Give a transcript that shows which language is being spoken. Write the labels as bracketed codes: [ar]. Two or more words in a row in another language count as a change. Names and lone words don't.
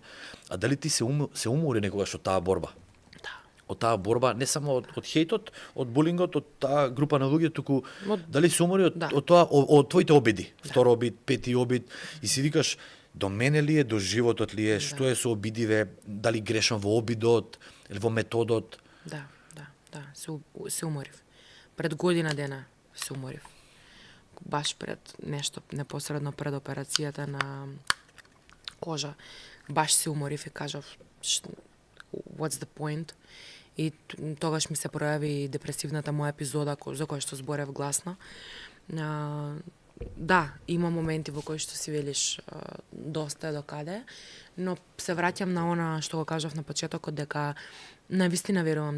[mk] А дали ти се умори некогаш од таа борба? Од таа борба, не само од хејтот, од булингот, од таа група на луѓе, туку дали се умори од тоа, од твоите обиди, втор обид, пети обид, и си викаш, до мене ли е, до животот ли е, што е со обидиве, дали грешам во обидот, или во методот? Да, се уморив. Пред година дена се уморив. Баш пред нешто, непосредно пред операцијата на кожа, баш се уморив и кажав, [en] what's the point? [mk] И тогаш ми се пројави депресивната моја епизода за која што зборев гласно. Да, има моменти во кои што си велиш доста е до каде, но се враќам на она што го кажав на почетокот, дека навистина верувам